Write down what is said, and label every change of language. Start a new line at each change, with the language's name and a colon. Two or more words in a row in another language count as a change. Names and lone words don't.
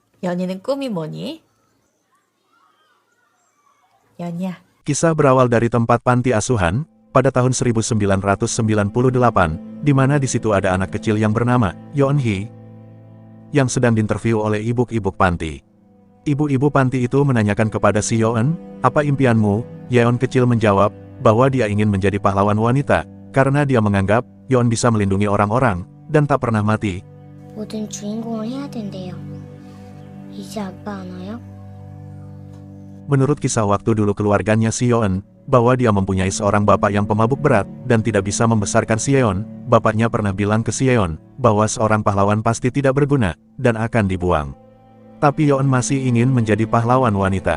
Korean: 연희는 꿈이 뭐니? 연희야.
Indonesian: Kisah berawal dari tempat panti asuhan, pada tahun 1998, di mana di situ ada anak kecil yang bernama Yeon-hee, yang sedang diinterview oleh ibu-ibu panti. Ibu-ibu panti itu menanyakan kepada si Yeon, apa impianmu? Yeon kecil menjawab, bahwa dia ingin menjadi pahlawan wanita, karena dia menganggap, Yeon bisa melindungi orang-orang, dan tak pernah mati.
Korean: 모든 주인공을 해야 된대요. 이제 아빠 안 와요?
Indonesian: Menurut kisah waktu dulu keluarganya si Yeon, bahwa dia mempunyai seorang bapak yang pemabuk berat, dan tidak bisa membesarkan si Yeon, bapaknya pernah bilang ke si Yeon, bahwa seorang pahlawan pasti tidak berguna, dan akan dibuang. Tapi Yeon masih ingin menjadi pahlawan wanita.